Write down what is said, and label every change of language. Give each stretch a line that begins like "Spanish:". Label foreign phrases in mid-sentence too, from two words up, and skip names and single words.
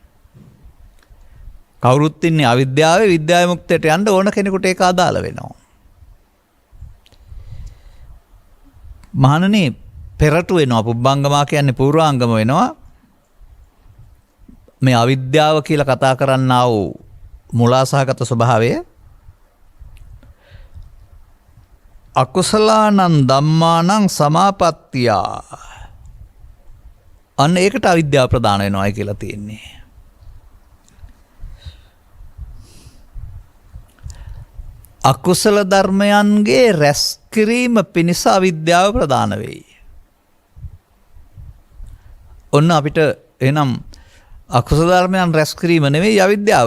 Sinhala: කවුරුත් ඉන්නේ අවිද්‍යාවේ විද්‍යා විමුක්තියට යන්න ඕන කෙනෙකුට ඒක අදාළ වෙනවා. මහණනි පෙරටු වෙනවා පුබ්බංගමා කියන්නේ පූර්වාංගම වෙනවා. මේ අවිද්‍යාව කියලා කතා කරන්නා වූ මුලාසහගත ස්වභාවය
Pali: අකුසලානං ධම්මානං සමාපත්තියා.
Sinhala: අන්න ඒකට අවිද්‍යාව ප්‍රදාන වෙනවායි කියලා තියෙන්නේ. අකුසල ධර්මයන්ගේ රැස් කිරීම පිණිස අවිද්‍යාව ප්‍රදාන වෙයි. ඔන්න අපිට එනම් අකුසල ධර්මයන් රැස් කිරීම නෙවෙයි අවිද්‍යාව.